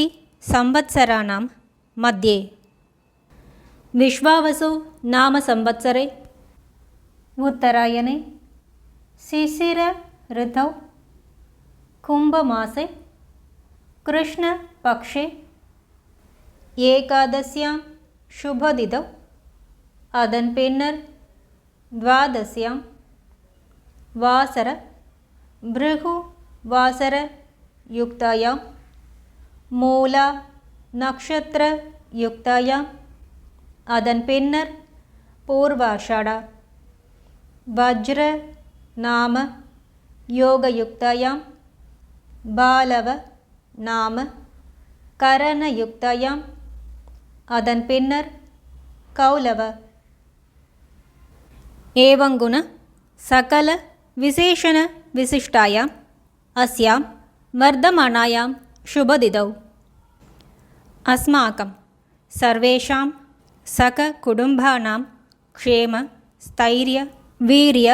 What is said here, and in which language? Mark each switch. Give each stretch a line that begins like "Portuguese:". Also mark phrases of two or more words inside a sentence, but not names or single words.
Sanskrit: संवत्सराणां मध्ये विश्वावसु नाम संवत्सरे उत्तरायणे शिशिर ऋतौ कुम्भमासे कृष्णपक्षे एकादश्यां शुभतिथौ
Tamil: அதன் பின்னர்
Sanskrit: द्वादश्यां वासर भृगु वासर युक्तायां मूला नक्षत्र युक्तायां
Tamil: அதன் பின்னர்
Sanskrit: पूर्वाषाढा वज्र नाम योगयुक्तायां बालव नाम करणयुक्तायां
Tamil: அதன் பின்னர்
Sanskrit: कौलव. एवं गुण सकल विशेषण विशिष्टायाम् अस्यां वर्धमानायां शुभतिथौ अस्माकं सर्वेषां सककुटुम्बानां क्षेम स्थैर्य वीर्य